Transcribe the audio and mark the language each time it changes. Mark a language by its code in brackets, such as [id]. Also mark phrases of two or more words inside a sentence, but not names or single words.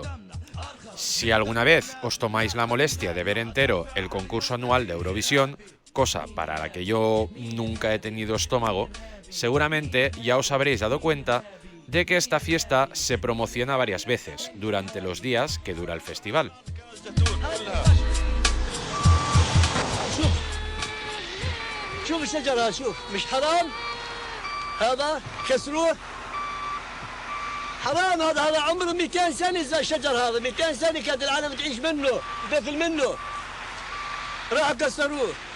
[es] Si alguna vez os tomáis la molestia de ver entero el concurso anual de Eurovisión, cosa para la que yo nunca he tenido estómago, seguramente ya os habréis dado cuenta de que esta fiesta se promociona varias veces durante los días que dura el festival. [ar] شوف الشجرة شوف مش حرام هذا كسروه حرام هذا عمره 200 سنة الشجر هذا 200 سنة كانت العالم تعيش منه تاكل منه راحوا كسروه